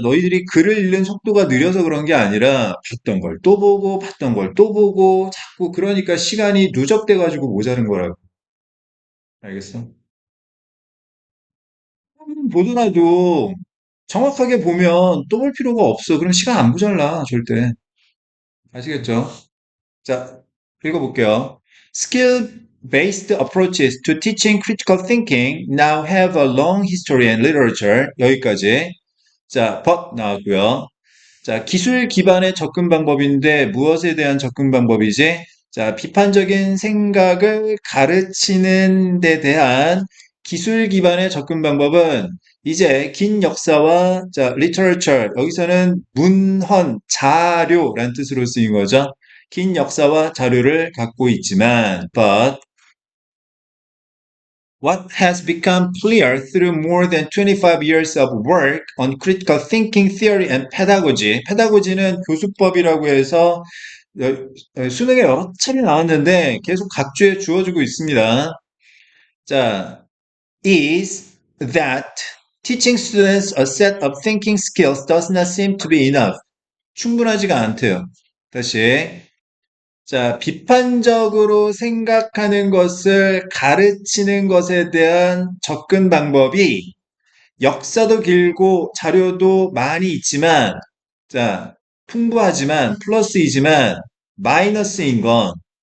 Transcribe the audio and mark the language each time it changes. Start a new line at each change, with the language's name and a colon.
Korean: 너희들이 글을 읽는 속도가 느려서 그런 게 아니라 봤던 걸 또 보고 봤던 걸 또 보고 자꾸 그러니까 시간이 누적돼 가지고 모자른 거라고. 알겠어? 보더라도 정확하게 보면 또 볼 필요가 없어. 그럼 시간 안 모자라, 절대. 아시겠죠? 자, 읽어볼게요.
English: Skill-based approaches to teaching critical thinking now have a long history in literature.
Korean: 여기까지. 자, but 나왔고요. 자, 기술 기반의 접근 방법인데 무엇에 대한 접근 방법이지? 자, 비판적인 생각을 가르치는 데 대한 기술 기반의 접근 방법은 이제 긴 역사와 자, literature 여기서는 문헌, 자료란 뜻으로 쓰인 거죠. 긴 역사와 자료를 갖고 있지만
English: but what has become clear through more than 25 years of work on critical thinking theory and pedagogy.
Korean: pedagogy는 교수법이라고 해서 수능에 여러 차례 나왔는데 계속 각주에 주어지고 있습니다. 자,
English: is that teaching students a set of thinking skills does not seem to be enough.
Korean: 충분하지가 않대요. 다시. 자, 비판적으로 생각하는 것을 가르치는 것에 대한 접근 방법이 역사도 길고 자료도 많이 있지만, 자, 풍부하지만, 플러스이지만, 마이너스인 건,